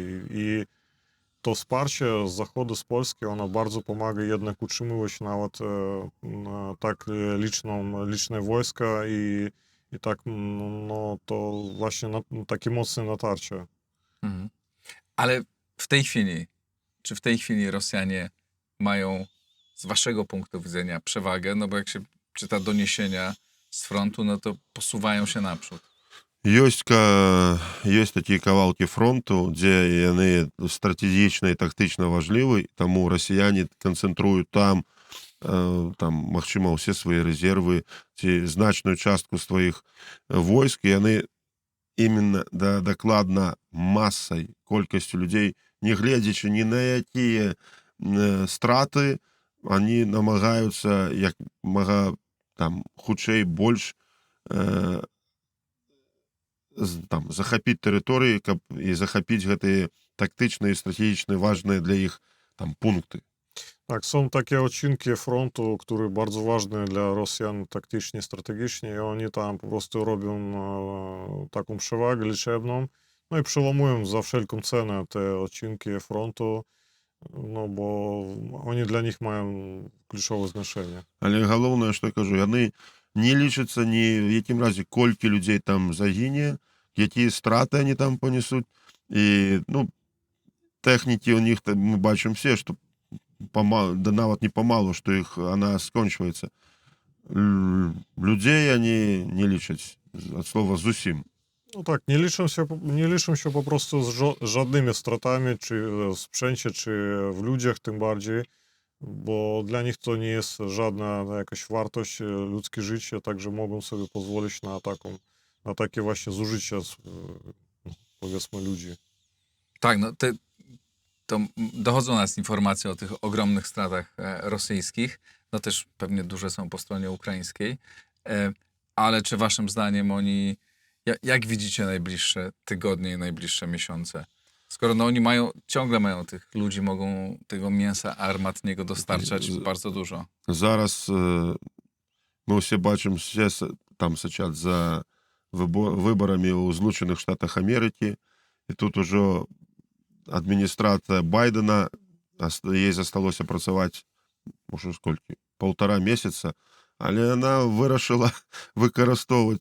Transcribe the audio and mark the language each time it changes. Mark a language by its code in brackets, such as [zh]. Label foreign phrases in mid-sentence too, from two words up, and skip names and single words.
[pl] I to wsparcie z zachodu, z Polski, ono bardzo pomaga jednak utrzymywać nawet tak liczne wojska i tak, no to właśnie takie mocne natarcie. Mhm. Ale czy w tej chwili Rosjanie mają z waszego punktu widzenia przewagę? No bo jak się czyta doniesienia z frontu, no to posuwają się naprzód. [be] Ёсць такія кавалкі фронту, дзе яны стратэгічна і тактычна важлівы, таму расіяне канцэнтруюць там, магчыма, ўсе свае рэзервы ці значную частку сваіх войск, і яны именно дакладна масай, колькасцю людзей, не гледзячы ні на якія страты, они намагаюцца як мага хутчэй больш захапіць тэрыторыі, каб і захапіць гэтыя тактычныя і стратегічныя важныя для іх пункты. [pl] Tak, są takie odcinki frontu, które bardzo ważne dla Rosjan taktycznie, strategicznie i oni tam po prostu robią taką przewagę liczebną, no i przełamują za wszelką cenę te odcinki frontu, no bo oni dla nich mają kluczowe znaczenie. [be] Але галоўнае, што я кажу, яны не лічацца ні в якім разе, колькі людзей там загіне, якія страты они там понесуць. І, тэхнікі у них мы бачым все, што нават не памалу, што она скончваецца. Людзей они не лічаць ад слова зусім. [pl] No tak, nie liczą się po prostu z żadnymi stratami, czy w sprzęcie, czy w ludziach tym bardziej, bo dla nich to nie jest żadna jakaś wartość, ludzkie życie, także mogą sobie pozwolić na takie właśnie zużycie, powiedzmy, ludzi. Tak, no to dochodzą nas informacje o tych ogromnych stratach rosyjskich, no też pewnie duże są po stronie ukraińskiej, ale czy waszym zdaniem jak widzicie najbliższe tygodnie i najbliższe miesiące? Skoro oni ciągle mają tych ludzi, mogą tego mięsa armatniego dostarczać bardzo dużo. [be] Зараз мы ўсе бачым там сейчас за выбарамі ў Злучаных Штатах Амерыкі, і тут ужо адміністрацыя Байдена, ей засталося працаваць уже сколькі, 1,5 месяца, але яна вырашыла выкарыстоўваць.